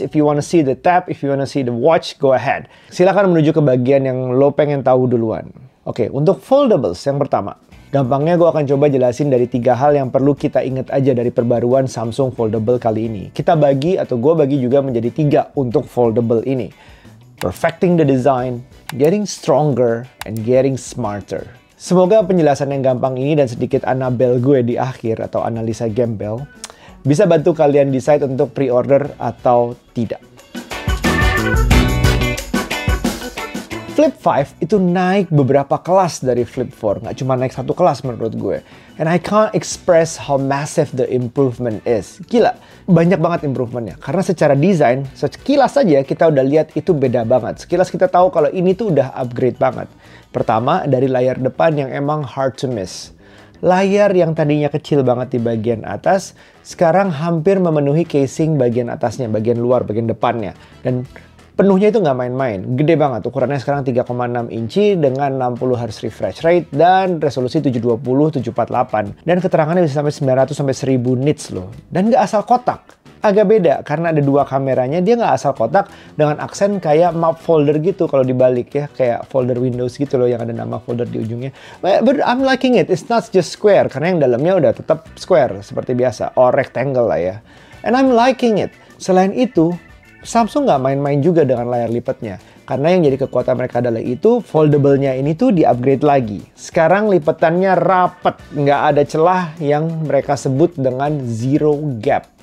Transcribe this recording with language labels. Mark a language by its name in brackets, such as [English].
[English] If you wanna see the tab, if you wanna see the watch, go ahead. [Indonesian] Silakan menuju ke bagian yang lo pengen tahu duluan. Oke, untuk foldables yang pertama. Gampangnya gue akan coba jelasin dari 3 hal yang perlu kita ingat aja dari perbaruan Samsung Foldable kali ini. Kita bagi, atau gue bagi juga menjadi 3 untuk foldable ini. [English] Perfecting the design, getting stronger, and getting smarter. [Indonesian] Semoga penjelasan yang gampang ini dan sedikit anabel gue di akhir, atau analisa gembel, bisa bantu kalian decide untuk pre-order atau tidak. Flip 5 itu naik beberapa kelas dari Flip 4, nggak cuma naik 1 kelas menurut gue. [English] And I can't express how massive the improvement is. [Indonesian] Gila, banyak banget improvementnya. Karena secara desain, sekilas saja kita udah lihat itu beda banget. Sekilas kita tahu kalau ini tuh udah upgrade banget. Pertama, dari layar depan yang emang [English] hard to miss. [Indonesian] Layar yang tadinya kecil banget di bagian atas, sekarang hampir memenuhi casing bagian atasnya, bagian luar, bagian depannya. Dan penuhnya itu nggak main-main, gede banget. Ukurannya sekarang 3,6 inci dengan 60 Hz refresh rate dan resolusi 720x748. Dan keterangannya bisa sampai 900 sampai 1000 nits loh. Dan nggak asal kotak. Agak beda karena ada 2 kameranya, dia nggak asal kotak dengan aksen kayak map folder gitu kalau dibalik ya. Kayak folder Windows gitu loh yang ada nama folder di ujungnya. [English] But I'm liking it, it's not just square. [Indonesian] Karena yang dalamnya udah tetap square seperti biasa, [English] or rectangle [Indonesian] lah ya. [English] And I'm liking it. [Indonesian] Selain itu, Samsung nggak main-main juga dengan layar lipatnya. Karena yang jadi kekuatan mereka adalah itu, foldable-nya ini tuh di-upgrade lagi. Sekarang lipatannya rapet, nggak ada celah yang mereka sebut dengan zero gap.